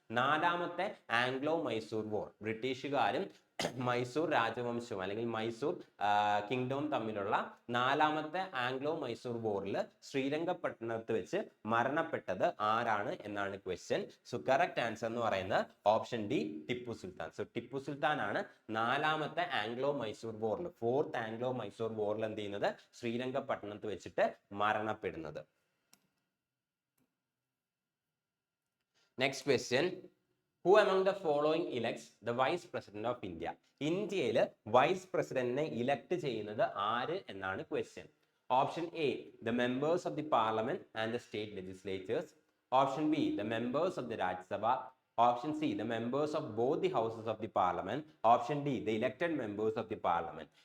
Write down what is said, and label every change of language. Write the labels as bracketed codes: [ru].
[ml] 4ാമത്തെ Anglo Mysore war, ബ്രിട്ടീഷുകാരും Mysore രാജവംശവും അല്ലെങ്കിൽ മൈസൂർ കിങ്ഡവും തമ്മിലുള്ള 4ാമത്തെ Anglo Mysore വോറിൽ ശ്രീരംഗപട്ടണത്ത് വെച്ച് മരണപ്പെട്ടത് ആരാണ് എന്നാണ് ക്വസ്റ്റ്യൻ. [en] so correct answer [ml] എന്ന് പറയുന്നത് [en] Option D Tipu Sultan. [ml] So Tipu Sultan ആണ് 4ാമത്തെ ആംഗ്ലോ മൈസൂർ വോറിൽ, 4th Anglo-Mysore വോറിൽ എന്ത് ചെയ്യുന്നത്, ശ്രീരംഗപട്ടണത്ത് വെച്ചിട്ട് മരണപ്പെടുന്നത്. [en] Next question, who among the following elects the vice president of India? [ml] ഇന്ത്യയിൽ വൈസ് പ്രസിഡന്റിനെ ഇലക്ട് ചെയ്യുന്നത് ആര് എന്നാണ് question. [en] Option A the members of the parliament and the state legislatures, option B the members of the Rajya Sabha, option C the members of both the houses of the parliament, option D the elected members of the parliament.